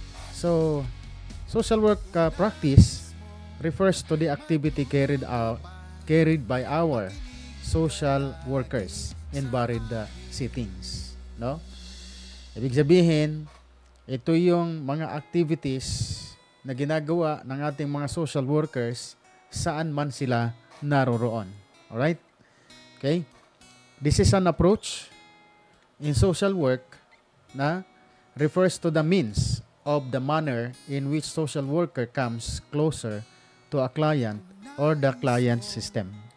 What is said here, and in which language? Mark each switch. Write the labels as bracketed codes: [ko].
[en] So, social work practice refers to the activity carried by our social workers in varied settings, no? [tl] Ibig sabihin, ito yung mga activities na ginagawa ng ating mga social workers saan man sila naroroon. [en] Alright? Okay? This is an approach in social work na refers to the means of the manner in which social worker comes closer to a client or the client system.